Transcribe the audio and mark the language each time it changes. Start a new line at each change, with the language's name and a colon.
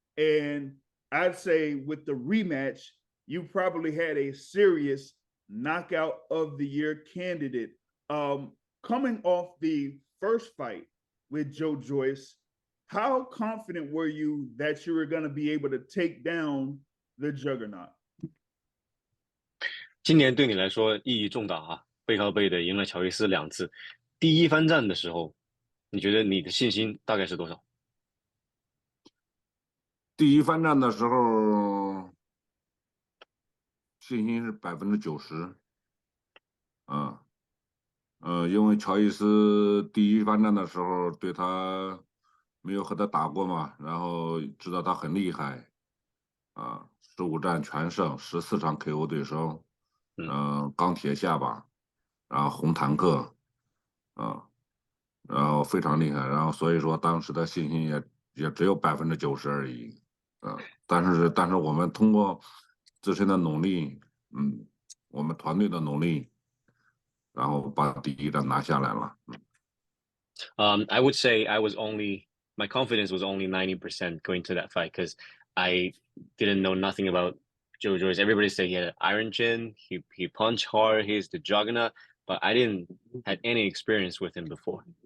English: And I'd say with the rematch, you probably had a serious knockout of the year candidate. Coming off the first fight with Joe Joyce, how confident were you that you were going to be able to take down the juggernaut?
Chinese: 今年对你来说意义重大啊，背靠背的赢了乔伊斯2次。第一番战的时候，你觉得你的信心大概是多少？第一番战的时候，信心是90%。因为乔伊斯第一番战的时候对他没有和他打过嘛，然后知道他很厉害，15战全胜，14场 KO 对手，钢铁下巴，然后红坦克，然后非常厉害，然后所以说当时的信心也只有90%而已，但是我们通过自身的努力，我们团队的努力。然后把第一战拿下来了。
English: I would say my confidence was only 90% going to that fight because I didn't know nothing about Joe Joyce. Everybody said he had an iron chin, he punched hard, he's the juggernaut, but I didn't had any experience with him before.